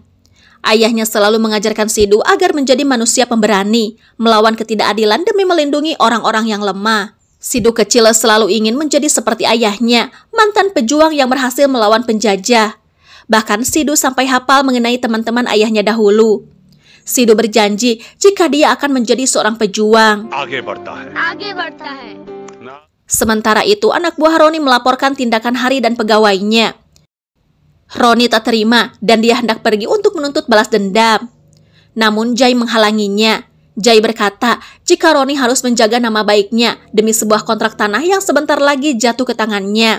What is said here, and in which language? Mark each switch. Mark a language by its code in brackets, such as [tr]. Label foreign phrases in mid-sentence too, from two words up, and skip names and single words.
[id] Ayahnya selalu mengajarkan Sidhu agar menjadi manusia pemberani, melawan ketidakadilan demi melindungi orang-orang yang lemah. Sidu kecil selalu ingin menjadi seperti ayahnya, mantan pejuang yang berhasil melawan penjajah. Bahkan Sidu sampai hafal mengenai teman-teman ayahnya dahulu. Sidu berjanji jika dia akan menjadi seorang pejuang. [hi] आगे बढ़ता है. [id] Sementara itu, anak buah Roni melaporkan tindakan Hari dan pegawainya. Roni tak terima dan dia hendak pergi untuk menuntut balas dendam. Namun Jai menghalanginya. Jai berkata jika Roni harus menjaga nama baiknya demi sebuah kontrak tanah yang sebentar lagi jatuh ke tangannya.